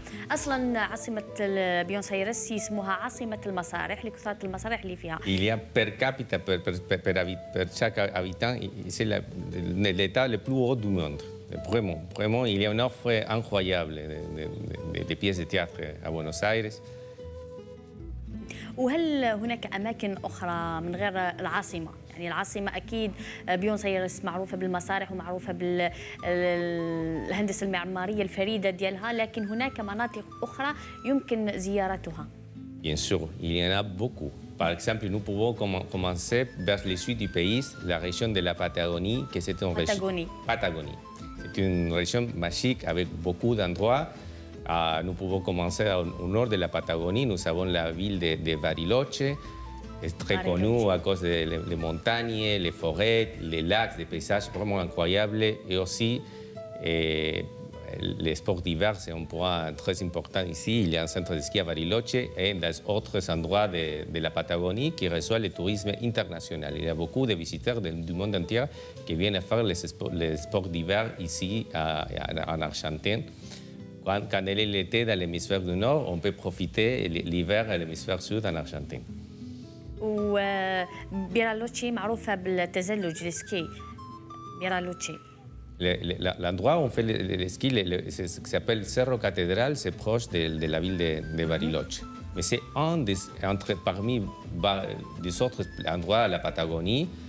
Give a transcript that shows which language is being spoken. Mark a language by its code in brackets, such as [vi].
[ar] اصلا عاصمه بيونس ايرس يسموها عاصمه المسارح لكثره المسارح اللي فيها. [fr] Il y a per capita, per chaque habitant, c'est l'État le plus haut du monde. Vraiment, il y a une offre incroyable de pièces de théâtre à Buenos Aires. [ar] وهل هناك أماكن أخرى من غير العاصمة؟ يعني العاصمة أكيد بيونس ايرس معروفة بالمسارح ومعروفة بالهندسة المعمارية الفريدة ديالها، لكن هناك مناطق أخرى يمكن زيارتها. [fr] Bien sûr, il y en a beaucoup. Par exemple, nous pouvons commencer vers le sud du pays, la région de la Patagonie, qui c'est une région... Patagonie. C'est une région magique avec beaucoup d'endroits. Nous pouvons commencer au nord de la Patagonie. Nous avons la ville de Bariloche, est très connue à cause des montagnes, les forêts, les lacs, des paysages vraiment incroyables. Et aussi, les sports d'hiver, c'est un point très important ici. Il y a un centre de ski à Bariloche et d'autres endroits de la Patagonie qui reçoivent le tourisme international. Il y a beaucoup de visiteurs du monde entier qui viennent faire les sports d'hiver ici en Argentine. Quand elle est l'été dans l'hémisphère du Nord, on peut profiter l'hiver à l'hémisphère sud en Argentine. [ar] وبيرالوتشي معروفة بالتزلج السكي. بيرالوتشي. [fr] L'endroit où on fait le ski, ce qui s'appelle Cerro Catedral, c'est proche de la ville de Bariloche. Mais c'est parmi des autres endroits à la Patagonie.